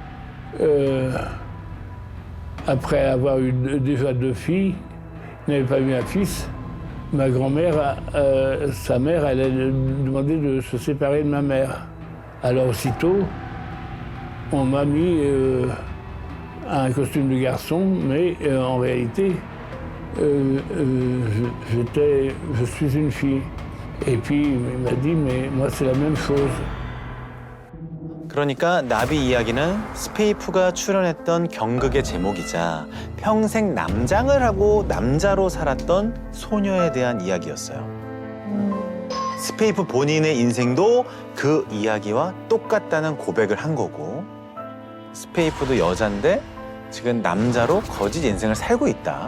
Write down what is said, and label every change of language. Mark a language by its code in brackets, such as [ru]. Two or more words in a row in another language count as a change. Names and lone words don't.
[fr] après avoir eu déjà 2 filles, n'avait pas eu un fils, ma grand-mère, sa mère, elle a demandé de se séparer de ma mère. Alors aussitôt, on m'a mis un costume de garçon, mais en réalité, je suis une fille. Et puis il m'a dit, mais moi c'est la même chose. [ko] 그러니까 나비 이야기는 스페이프가 출연했던 경극의 제목이자 평생 남장을 하고 남자로 살았던 소녀에 대한 이야기였어요. 스페이프 본인의 인생도 그 이야기와 똑같다는 고백을 한 거고 스페이프도 여잔데 지금 남자로 거짓 인생을 살고 있다.